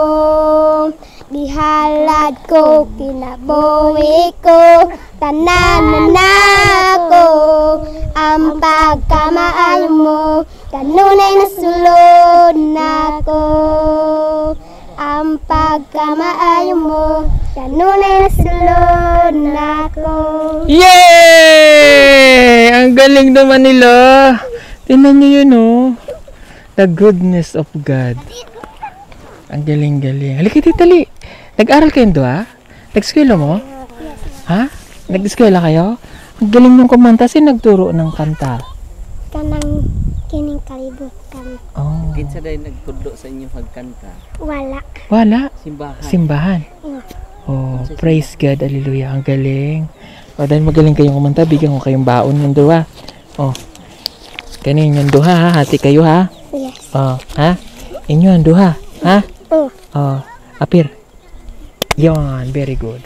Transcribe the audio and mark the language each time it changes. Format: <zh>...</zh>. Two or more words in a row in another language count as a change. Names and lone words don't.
<ceb>Gihalad ko, kinabuhi ko, tanan ako ang pagkamaayo mo. Kanunay nasulod nako ang pagkamaayo mo. Kanunay nasulod nako. Yay!</ceb> <tl>Ang galing naman nila. Tingnan nyo yun,</tl> <en>oh. The goodness of God.</en> <tl>Ang galing-galing. Halika, titali. Nag-aral kayong doon, ha?</tl> <ceb>Nag-eskwela mo?</ceb> <tl>Ha? Nag-eskwela kayo? Ang galing nung kumanta. Sino nagturo ng kanta?</tl> <ceb>Kanang kining kalibutan. Oh. Kinsa day nagtudlo sa inyo pagkanta? Wala. Wala. Simbahan. Simbahan.</ceb> <en>Oh, praise God.</en> <tl>Hallelujah. Ang galing. O, dahil magaling kayong kumanta, bigyan ko kayong baon yung duha. Oh. Kanin yung duha, ha? Hati kayo, ha? Yes.</tl> <ceb>Oh, ha? Inyo ang duha, ha? Oh.</ceb> <tl>Oh, apir. Yon,</tl> <en>very good.</en>